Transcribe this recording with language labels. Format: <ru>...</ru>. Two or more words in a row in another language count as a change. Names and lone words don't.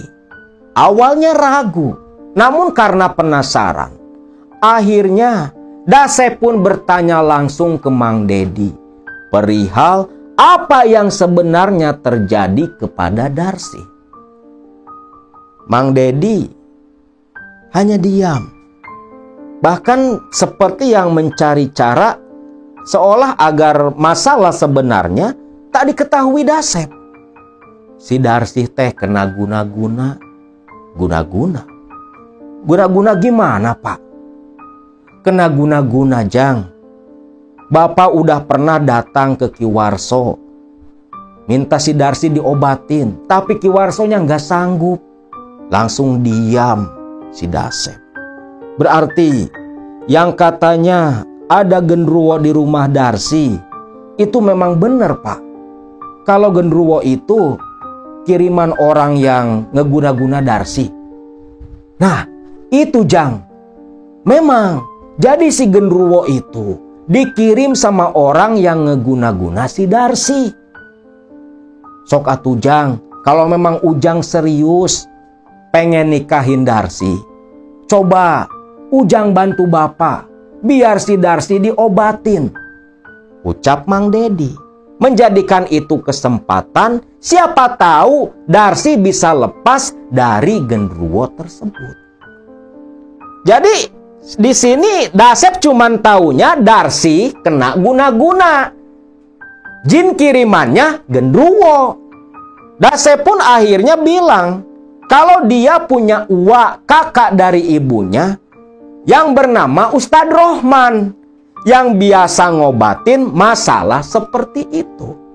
<id>Awalnya ragu, namun karena penasaran, akhirnya Dasep pun bertanya langsung ke Mang Dedi perihal apa yang sebenarnya terjadi kepada Darsi. Mang Dedi hanya diam, bahkan seperti yang mencari cara seolah agar masalah sebenarnya tak diketahui Dasep. Si Darsi teh kena guna-guna. Guna-guna gimana, Pak? Kena guna-guna, Jang. Bapak udah pernah datang ke Ki Warso, minta si Darsi diobatin, tapi Ki Warsonya nggak sanggup. Langsung diam si Dasep. Berarti yang katanya ada genderuwo di rumah Darsi itu memang benar, Pak. Kalau genderuwo itu kiriman orang yang ngeguna-guna Darsi. Nah, itu Jang. Memang jadi si genderuwo itu dikirim sama orang yang ngeguna-guna si Darsi.</id> <su>Sok atuh</su> <id>Jang, kalau memang Ujang serius pengen nikahin Darsi, coba Ujang bantu Bapak biar si Darsi diobatin. Ucap Mang Dedi, menjadikan itu kesempatan, siapa tahu Darsi bisa lepas dari genderuwo tersebut. Jadi di sini Dasep cuman taunya Darsi kena guna-guna. Jin kirimannya genderuwo. Dasep pun akhirnya bilang kalau dia punya uak kakak dari ibunya yang bernama Ustadz Rohman, yang biasa ngobatin masalah seperti itu.</id>